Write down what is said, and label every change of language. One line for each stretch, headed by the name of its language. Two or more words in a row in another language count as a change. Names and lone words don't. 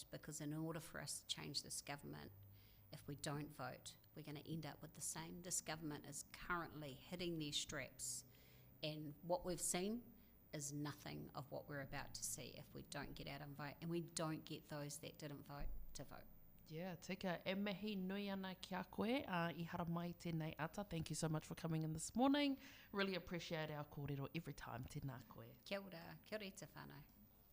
English: Because in order for us to change this government, if we don't vote, we're going to end up with the same. This government is currently hitting their straps. And what we've seen is nothing of what we're about to see if we don't get out and vote, and we don't get those that didn't vote to vote. Yeah,
Māori: tika, e mihi nui ana ki a koe, I hara mai tēnei ata.
English: Thank you so much for coming in this morning. Really appreciate our kōrero every time.
Māori: Tēnā koe. Kia ora te whānau.